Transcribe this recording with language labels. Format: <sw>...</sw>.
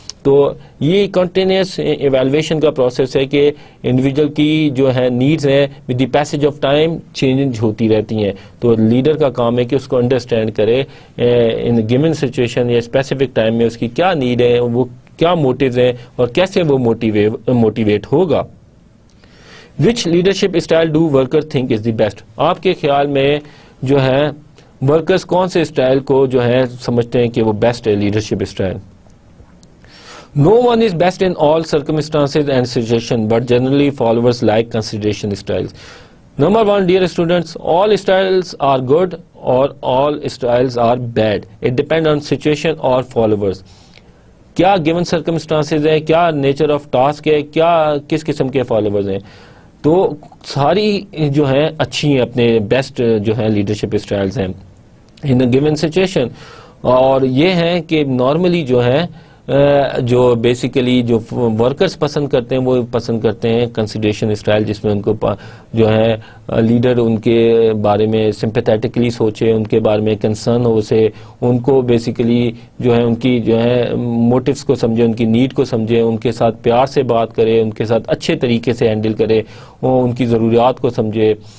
<ur>تو یہ continuous evaluation کا پروسیس ہے کہ انڈیویجول کی جو ہے نیڈز ہیں</ur> <en>with the passage of time</en> <ur>change ہوتی رہتی ہیں. تو لیڈر کا کام ہے کہ اس کو انڈرسٹینڈ کرے</ur> <en>in given situation</en> <ur>یا اسپیسیفک ٹائم میں اس کی کیا نیڈ ہے, وہ کیا موٹیوز ہیں, اور کیسے وہ موٹیویٹ ہوگا.</ur> <en>Which leadership style do worker think is the best.</en> <ur>آپ کے خیال میں جو ہے ورکرز کون سے اسٹائل کو جو ہے سمجھتے ہیں کہ وہ بیسٹ ہے leadership style.</ur> <en>No one is best in all circumstances and situations, but generally followers like consideration styles. Number one, dear students, all styles are good or all styles are bad. It depends on situation or followers.</en> <ur>کیا given circumstances ہے, کیا</ur> <en>nature of task</en> <ur>ہے, کیا کس قسم کے followers ہیں. تو ساری جو ہیں اچھی ہیں, اپنے بیسٹ جو ہیں لیڈرشپ اسٹائلز ہیں ان</ur> <en>a given situation.</en> <ur>اور یہ ہیں کہ نارملی جو ہے جو بیسیکلی جو ورکرز پسند کرتے ہیں وہ پسند کرتے ہیں کنسیڈریشن اسٹائل, جس میں ان کو جو ہے لیڈر ان کے بارے میں سمپیتھیٹکلی سوچے, ان کے بارے میں کنسرن ہو سے, ان کو بیسیکلی جو ہے ان کی جو ہے موٹیوز کو سمجھے, ان کی نیڈ کو سمجھے, ان کے ساتھ پیار سے بات کرے, ان کے ساتھ اچھے طریقے سے ہینڈل کرے, ان کی ضروریات کو سمجھے.</ur>